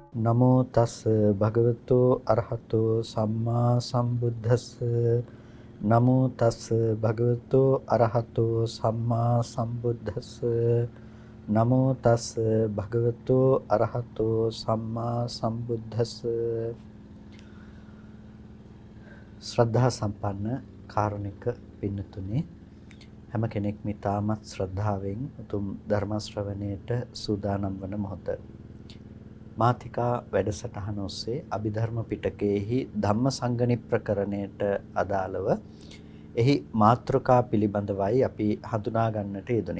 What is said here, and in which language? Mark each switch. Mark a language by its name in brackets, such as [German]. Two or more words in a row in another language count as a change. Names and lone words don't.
[Pali] නමෝ තස් භගවතු අරහතෝ සම්මා සම්බුද්දස්ස නමෝ තස් භගවතු අරහතෝ සම්මා සම්බුද්දස්ස නමෝ තස් භගවතු අරහතෝ සම්මා සම්බුද්දස්ස [Sinhala] ශ්‍රද්ධා සම්පන්න කාරුණික පින්නතුනේ හැම කෙනෙක්ම ඊටමත් ශ්‍රද්ධාවෙන් උතුම් ධර්ම ශ්‍රවණයට සූදානම් වන මොහොත මාතිකා වැඩසටහන ඔස්සේ අභිධර්ම පිටකයේහි ධම්මසංගණි ප්‍රකරණයට අදාළව එහි මාතෘකා පිළිබඳවයි අපි හඳුනා ගන්නට යෙදුනේ.